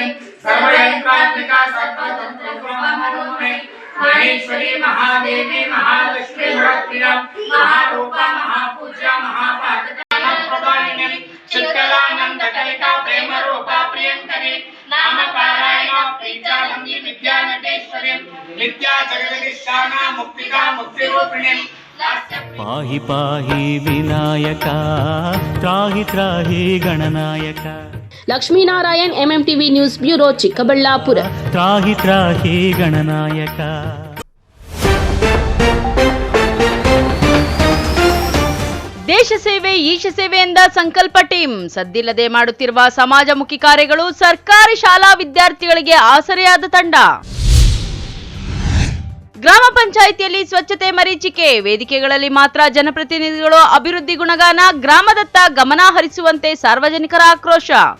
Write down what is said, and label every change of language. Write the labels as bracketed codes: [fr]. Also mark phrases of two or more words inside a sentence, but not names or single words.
[sa] सर्वयंत्रात्मिका सर्वतंत्रस्वरूपिणे महेश्वरी महादेवी महालक्ष्मी प्रिया महारूपा महापूज्या महापादप्रदायिनी चित्कलानंदकलिका प्रेमरूपा प्रियंकरी नामपारायण प्रीत्यानंदी विद्यानटेश्वरी विद्या जगदीशाना मुक्तिका मुक्तिरूपिणी पाहि पाहि विनायक त्राहि त्राहि गणनायक. [kn] ಲಕ್ಷ್ಮೀನಾರಾಯಣ್, ಎಂಎಂಟಿವಿ ನ್ಯೂಸ್ ಬ್ಯೂರೋ, ಚಿಕ್ಕಬಳ್ಳಾಪುರ. [sa] त्राहि त्राहि गणनायक. [kn] ದೇಶ ಸೇವೆ ಈಶ ಸೇವೆ ಎಂದ ಸಂಕಲ್ಪ ಟೀಮ್ ಸದ್ದಿಲ್ಲದೆ ಮಾಡುತ್ತಿರುವ ಸಮಾಜಮುಖಿ ಕಾರ್ಯಗಳು ಸರ್ಕಾರಿ ಶಾಲಾ ವಿದ್ಯಾರ್ಥಿಗಳಿಗೆ ಆಸರೆಯಾದ ತಂಡ. ಗ್ರಾಮ ಪಂಚಾಯಿತಿಯಲ್ಲಿ ಸ್ವಚ್ಛತೆ ಮರೀಚಿಕೆ, ವೇದಿಕೆಗಳಲ್ಲಿ ಮಾತ್ರ ಜನಪ್ರತಿನಿಧಿಗಳು ಅಭಿವೃದ್ಧಿ ಗುಣಗಾನ, ಗ್ರಾಮದತ್ತ ಗಮನ ಹರಿಸುವಂತೆ ಸಾರ್ವಜನಿಕರ ಆಕ್ರೋಶ.